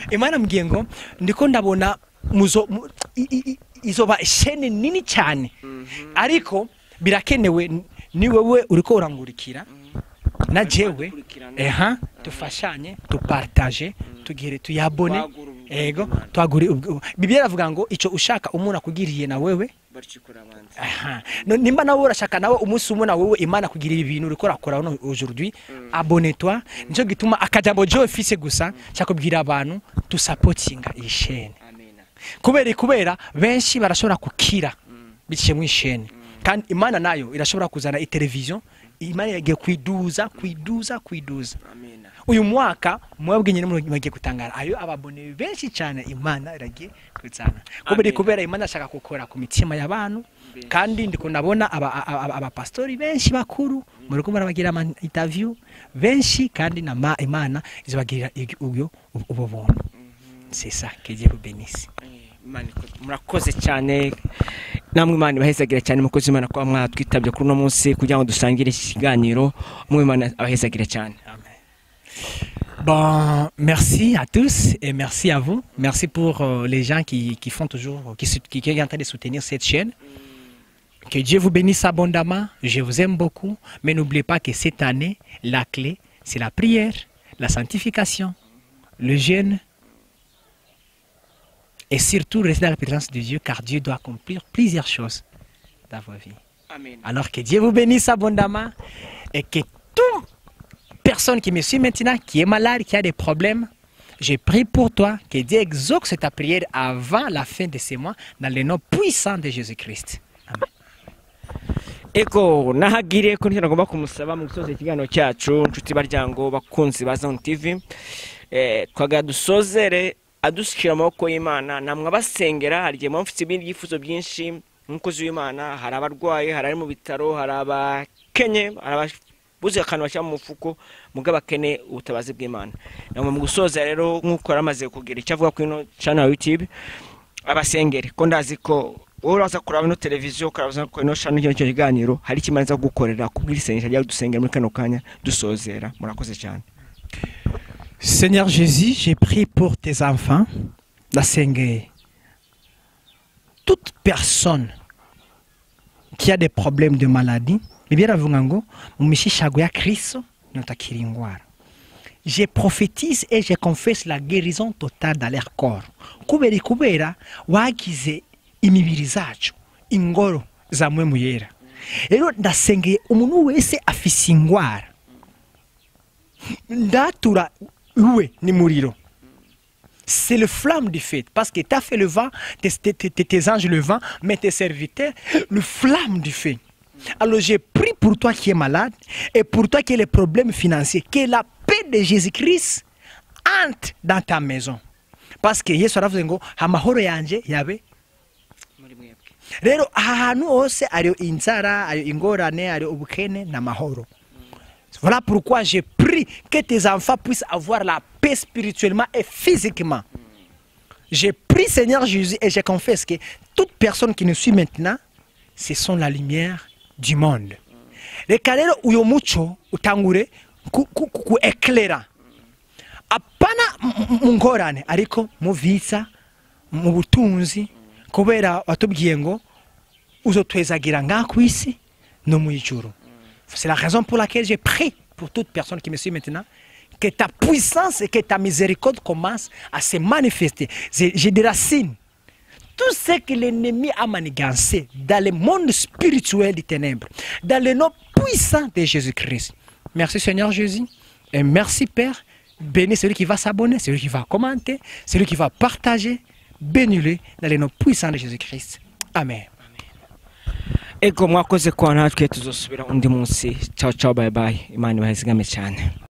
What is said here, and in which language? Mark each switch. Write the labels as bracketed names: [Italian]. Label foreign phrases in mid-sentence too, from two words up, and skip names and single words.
[Rundi] Imana mgengo ndiko ndabona izoba shene nini cyane ariko birakenewe ni wewe uriko urangurikira na jewe tufashanye tupartage tugire tuyabone ego twaguri Bibiliya iravuga ngo ico ushaka umuntu akugiriye na wewe baricikura abanze nimba nawe urashaka nawe umunsi umwe na wewe Imana kugira ibintu uriko urakora [French] aujourd'hui abonne-toi [Rundi] nico gituma akajambo Joe fise gusa cyakubwira abantu tu supportinga iyi chaîne kubera benshi barashobora kukira biciye mu ishene kandi Imana nayo irashobora kuzana television Imana yagiye kwiduza. Amina. Uyu mwaka mwebwe nyine mugiye gutangara ayo ababone benshi cyane Imana iragiye kuzana kubera Imana ashaka gukora ku mitima y'abantu kandi ndiko ndabona aba pastori benshi bakuru muri ko barabagira ama interview benshi kandi na Imana izobagirira ubwo buntu. [French] C'est ça que Dieu vous bénisse. [Rundi] Murakoze cyane namwe Imana bahezagira cyane mukozi Imana kwa mwatwitabye kuri no munsi kugira ngo dusangire iki kiganiro mwe Imana abahezagira cyane. Amen. [French] Bon, merci à tous et merci à vous. Merci pour les gens qui font toujours qui sont en train de soutenir cette chaîne. Que Dieu vous bénisse abondamment. Je vous aime beaucoup, mais n'oubliez pas que cette année la clé c'est la prière, la sanctification, le jeûne. Et surtout, restez dans la présence de Dieu, car Dieu doit accomplir plusieurs choses dans vos vies. Amen. Alors que Dieu vous bénisse abondamment et que toute personne qui me suit maintenant, qui est malade, qui a des problèmes, je prie pour toi, que Dieu exauce ta prière avant la fin de ce mois, dans le nom puissant de Jésus-Christ. Amen. [Rundi] Eko nahagire ko nagomba kumusaba mu gusoza ikiganiro cyacu nshuti baryango bakunzi ba Zone TV twaga dusozere adushikira amaboko y'Imana namwe abasengera hariye mu mfite ibindi yifuzo byinshi nk'umukozi w'Imana hari abarwaye hari mu bitaro hari barakenye buze akantu bashyira mu mufuko mugabo akene ubutabazi bw'Imana. Namwe mu gusoza rero nk'uko yaramaze kugira icyo avuga kuri ino channel ya YouTube abasengere ko ndazi ko wowe uraza kuraba ino televiziyo ukaraza ko ino channel y'icyo kiganiro hari kimanza gukorera kubwirisengesha rya dusengera muri kano kanya dusozera. Murakoze cyane. [French] Seigneur Jésus, j'ai prié pour tes enfants, la Seigneur. Toute personne qui a des problèmes de maladie, je prophétise et je confesse la guérison totale dans leur corps. [Rundi] Kubera wagize imibiri zacu ingoro za mwe muyera. Rero ndasengeye umuntu wese afise ingwara. Ndatura uwe ni muriro. [French] C'est le flamme du feu, parce que tu as fait le vent, tes anges le vent, mais tes serviteurs, le flamme du feu. Alors j'ai prié pour toi qui es malade et pour toi qui as les problèmes financiers, que la paix de Jésus-Christ entre dans ta maison. Parce que [Rundi] Yesu aravuze ngo amahoro yanje yabe rero ahantu hose ari inzara, ari ingorane, ari ubukene na mahoro. [French] Voilà pourquoi j'ai prie que tes enfants puissent avoir la paix spirituellement et physiquement. J'ai prié Seigneur Jésus et je confesse que toute personne qui nous suit maintenant, ce sont la lumière du monde. [Rundi] Reka rero uyo muco utangure ku éclaira. Apana mungorane ariko mu visa mu butunzi kubera watubwiye ngo uzotwezagira ngakwisi no mu ijuru. [French] C'est la raison pour laquelle j'ai prié pour toute personne qui me suit maintenant, que ta puissance et que ta miséricorde commencent à se manifester. J'ai des racines. Tout ce que l'ennemi a manigancé dans le monde spirituel des ténèbres, dans le nom puissant de Jésus-Christ. Merci Seigneur Jésus et merci Père. Bénis celui qui va s'abonner, celui qui va commenter, celui qui va partager. Bénis-le dans le nom puissant de Jésus-Christ. Amen. [Rundi] Ego mwakoze kwa natwe tuzosubira undi munsi. [Italian] Ciao ciao [English] bye bye. [Rundi] Imana ibahezigame cyane.